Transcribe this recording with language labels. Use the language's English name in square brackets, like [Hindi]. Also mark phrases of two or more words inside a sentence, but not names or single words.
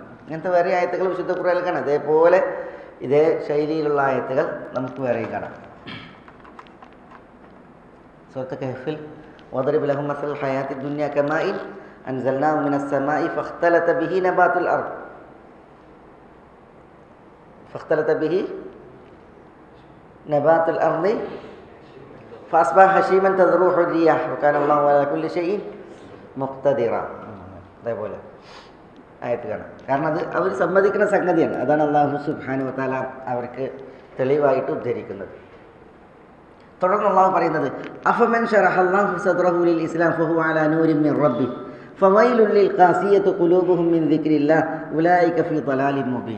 [Malayalam] ഇങ്ങനത്തെ വേറെ ആയത്തുകൾ വിശുദ്ധ ഖുർആനിൽ കാണാം. അതേപോലെ ഇതേ ശൈലിയിലുള്ള ആയത്തുകൾ നമുക്ക് വേറെയും കാണാം. സൂറത്ത് കഹ്ഫിൽ [Arabic] واضرب لهم مثل الحياة الدنيا كماء أنزلناه من السماء فاختلط به نبات الأرض فاختلط به نبات الأرض فأصبح هشيما تذروح الرياح وكان الله على كل شيء مقتدرا. [Malayalam] അതേപോലെ ആയത്ത് കാണാം. കാരണം അത് അവർ സമ്മതിക്കുന്ന സംഗതിയാണ്. അതാണ് അല്ലാഹു [Arabic] سبحانه وتعالى [Malayalam] അവർക്ക് തെളിവായിട്ട് ഉദ്ധരിക്കുന്നത്. തുടർന്ന് അല്ലാഹു പറയുന്നത് [Arabic] أفمن شرح الله صدره للإسلام فهو على نور من ربه فويل للقاسية قلوبهم من ذكر الله أولئك في ضلال مبين.